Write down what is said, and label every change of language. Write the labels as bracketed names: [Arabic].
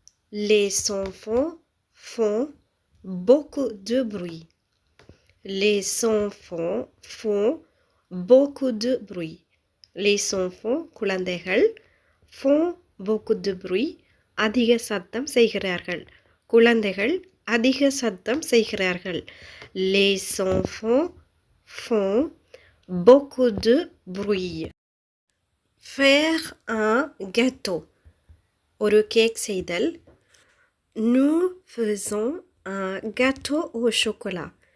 [French] Les enfants font beaucoup de bruit. Les enfants font beaucoup de bruit. Les enfants [Tamil] குழந்தைகள் [French] font beaucoup de bruit [Tamil] அதிக சத்தம் செய்கிறார்கள். குழந்தைகள் அதிக சத்தம் செய்கிறார்கள். [French] Les enfants font beaucoup de bruit. Faire un gâteau. [Tamil] ஒரு கேக் செய்தல். [French] Nous faisons un gâteau au chocolat.